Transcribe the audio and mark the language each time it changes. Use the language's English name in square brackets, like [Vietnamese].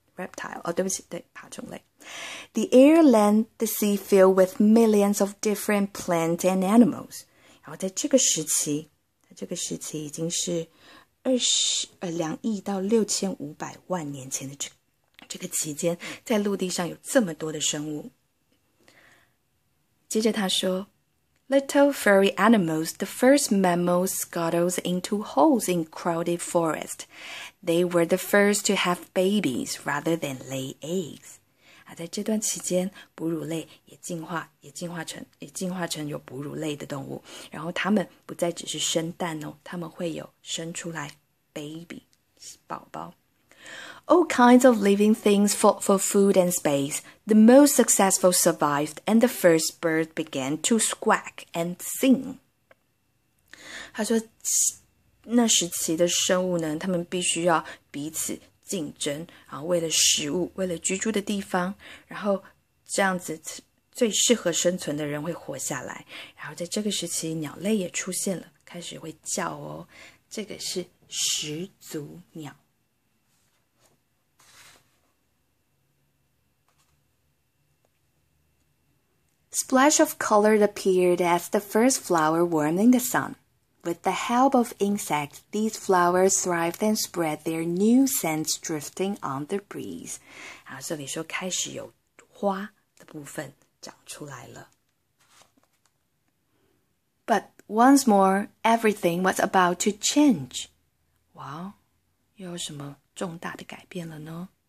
[Chinese] Reptile， 对不起，对，爬虫类。 [English] The air, land, the sea filled with millions of different plants and animals. [Chinese] 然后在这个时期已经是2亿到6500万年前的这个期间，在陆地上有这么多的生物。接着他说 [English] Little furry animals, the first mammals scuttled into holes in crowded forest. They were the first to have babies rather than lay eggs. [Chinese] 在这段期间，哺乳类也进化成有哺乳类的动物，然后它们不再只是生蛋哦，它们会有生出来 baby 宝宝。 [English] All kinds of living things fought for food and space. The most successful survived, and the first bird began to squawk and sing. [Chinese] 他说，那时期的生物呢，他们必须要彼此竞争，然后为了食物，为了居住的地方，然后这样子最适合生存的人会活下来。然后在这个时期，鸟类也出现了，开始会叫哦。这个是始祖鸟。 [English] Splash of color appeared as the first flower warmed in the sun. With the help of insects, these flowers thrived and spread their new scents drifting on the breeze. [Chinese] 然后这里说开始有花的部分长出来了。 [English] But once more, everything was about to change. [Chinese] 哇，又有什么重大的改变了呢？